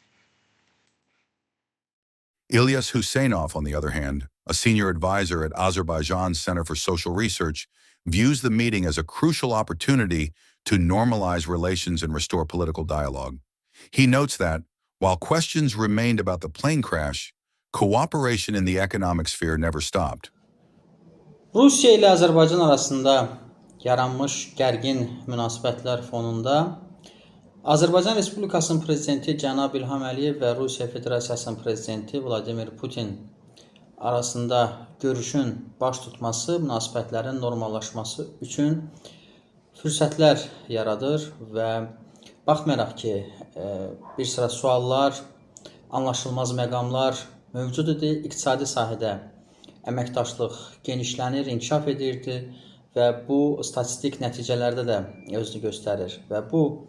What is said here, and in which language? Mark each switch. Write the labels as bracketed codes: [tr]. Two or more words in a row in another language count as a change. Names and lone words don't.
[en] Ilyas Huseynov, on the other hand, a senior advisor at Azerbaijan's Center for Social Research, views the meeting as a crucial opportunity to normalize relations and restore political dialogue. He notes that, while questions remained about the plane crash, cooperation in the economic sphere never stopped. [az] Rusiya ilə Azərbaycan arasında yaranmış gərgin münasibətlər fonunda Azərbaycan Respublikasının prezidenti cənab İlham Əliyev və Rusiya Federasiyasının prezidenti Vladimir Putin arasında görüşün baş tutması münasibətlərin normallaşması üçün fürsətlər yaradır və baxmayaraq ki, bir sıra suallar, anlaşılmaz məqamlar mövcud idi, iqtisadi sahədə əməkdaşlıq genişlənir, inkişaf edirdi və bu statistik nəticələrdə də özünü göstərir və bu